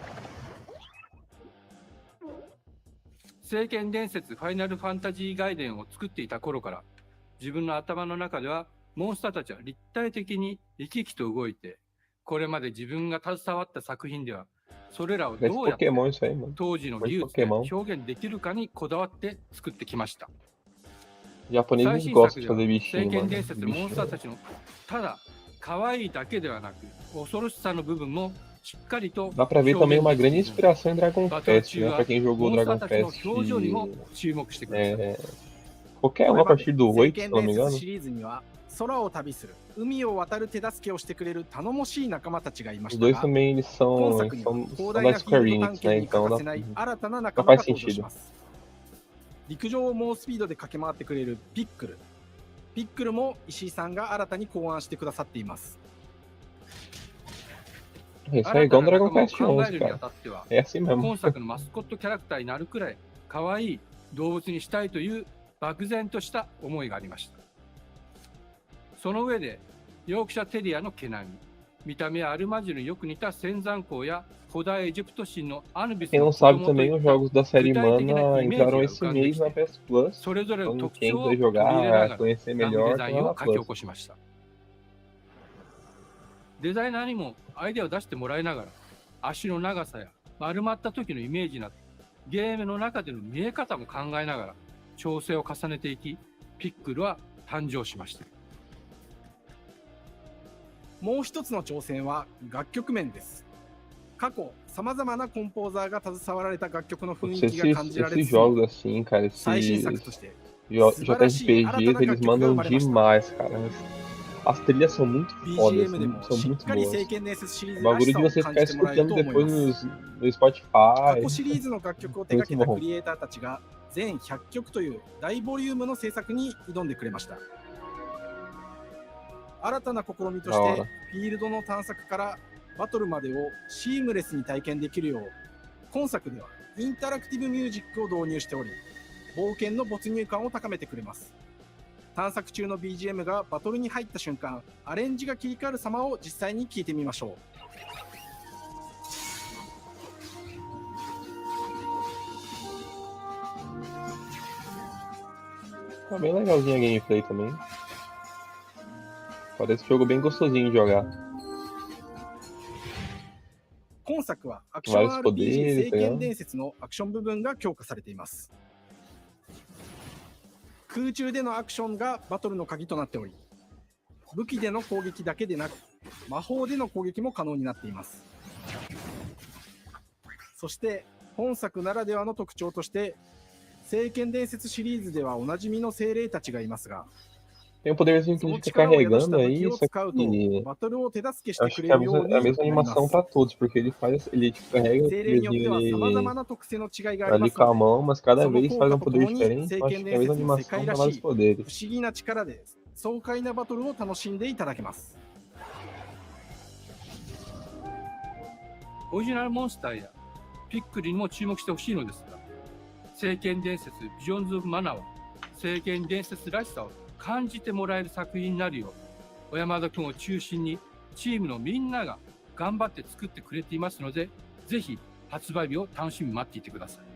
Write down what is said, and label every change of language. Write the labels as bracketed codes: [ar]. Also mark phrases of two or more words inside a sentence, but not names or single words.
[ja] 聖剣伝説ファイナルファンタジー外伝を作っていた頃から自分の頭の中ではモンスターたちは立体的に生き生きと動いて、これまで自分が携わった作品ではそれらをどうやって当時の技術で表現できるかにこだわって作ってきました。最新作では聖剣伝説のモンスターたちのただ可愛いだけではなく恐ろしさの部分もしっかりと [pt] Dá pra ver também uma grande inspiração em Dragon Quest, né? Pra quem jogou Dragon Quest qualquer um a partir do 8, se não me engano. [ja] 空を旅する海を渡る手助けをしてくれる頼もしい仲間たちがいました [pt] Os dois também eles são da Square Enix, né? Então faz sentido. [ja] 陸上を猛スピードで駆け回ってくれるピックル。ピックルも石井さんが新たに考案してくださっています。 [pt] Isso é igual Dragon Quest 11, cara. É assim mesmo. [ja] 今作のマスコットキャラクターになるくらい可愛い動物にしたいという漠然とした思いがありました。その上でヨークシャテリアの毛並み、 見た目はアルマジルによく似た仙山港や古代エジプト神のアヌビス [pt] Quem [ja] の [pt] não [ja] 子 [pt] sabe [ja] 供と [pt] também, [ja] いっ [pt] os [ja] た [pt] jogos da série [ja] 具体的な [pt] Mana [ja] イメージ [pt] entraram [ja] が浮 [pt] esse [ja] かんで [pt] mês [ja] き [pt] na [ja] て、 [pt] PS Plus. [ja] それぞれの [pt] Então [ja] 特 [pt] quem [ja] 徴を [pt] quiser [ja] 取り入れな [pt] jogar, [ja] がら [pt] conhecer [ja] ゲームデ [pt] melhor, [ja] ザ [pt] tem [ja] イン [pt] lá [ja] を [pt] na [ja] 書き起 [pt] Plus. [ja] こしました。デザイナーにもアイデアを出してもらいながら、足の長さや丸まった時のイメージなど、ゲームの中での見え方も考えながら調整を重ねていき、ピックルは誕生しました。もう一つの挑戦は楽曲面です。過去、様々なコンポーザーが携わられた楽曲の雰囲気が感じられ [pt] Esses [ja] つつ、 [pt] jogos assim, cara, [ja] 最新 [pt] esses [ja] 作として [pt] JRPGs, eles mandam demais, cara. As trilhas são muito fodas, [ja] BGM でも [pt] são [ja] しっ [pt] muito [ja] かり [pt] boas. [ja] 聖剣伝説シリー [pt] O [ja] ズらし [pt] bagulho [ja] さ [pt] de [ja] を [pt] você [ja] 感 [pt] ficar [ja] じてもらえる [pt] escutando [ja] と思い [pt] depois [ja] ます。 [pt] no Spotify. [ja] 過去シリーズの楽曲を手掛けたクリエイターたちが全100曲という大ボリュームの制作に挑んでくれました。新たな試みとしてフィールドの探索からバトルまでをシームレスに体験できるよう、今作ではインタラクティブミュージックを導入しており、冒険の没入感を高めてくれます。探索中の BGM がバトルに入った瞬間、アレンジが切り替わる様を実際に聞いてみましょ [pt] Tá bem legalzinha a gameplay também. Parece um jogo bem gostosinho de jogar. [ja] 今作はアクション [pt] Vários [ja] RPG [pt] poderes, [ja] 聖 [pt] tá [ja] 剣 [pt] ligado? [ja] 伝説のアクション部分が強化されています。空中でのアクションがバトルの鍵となっており、武器での攻撃だけでなく魔法での攻撃も可能になっています。そして本作ならではの特徴として、聖剣伝説シリーズではおなじみの精霊たちがいますが、 [pt] Tem um poderzinho que [ja] そ [pt] a [ja] の [pt] gente fica [ja] 力を宿した [pt] carregando [ja] 武 [pt] aí, [ja] 器を [pt] só [ja] 使うと [pt] que [ja] バトルを手助けして [pt] acho [ja] く [pt] que [ja] れ [pt] é [ja] るように [pt] a [ja] なり [pt] mesma [ja] ま [pt] animação [ja] す。 [pt] pra todos, porque ele tipo, carrega o [ja] 精霊によっては様 [pt] poderzinho [ja] 々な特性の違いがありま [pt] ali [ja] す [pt] com [ja] の [pt] a [ja] で、 [pt] mão, mas cada [ja] その [pt] vez [ja] 効 [pt] faz [ja] 果 [pt] um [ja] とと [pt] poder [ja] もに [pt] diferente. [ja] 聖 [pt] Eu acho [ja] 剣 [pt] que é a [ja] 伝 [pt] mesma [ja] 説の世 [pt] animação [ja] 界 [pt] com [ja] ら [pt] vários [ja] しい [pt] poderes. [ja] 不思議な力で爽快なバトルを楽しんでいただけます。オリジナルモンスターやピックルにも注目してほしいのですが、聖剣伝説ビジョンズ・オブ・マナーは聖剣伝説らしさを感じてもらえる作品になるよう、小山田君を中心にチームのみんなが頑張って作ってくれていますので、ぜひ発売日を楽しみに待っていてください。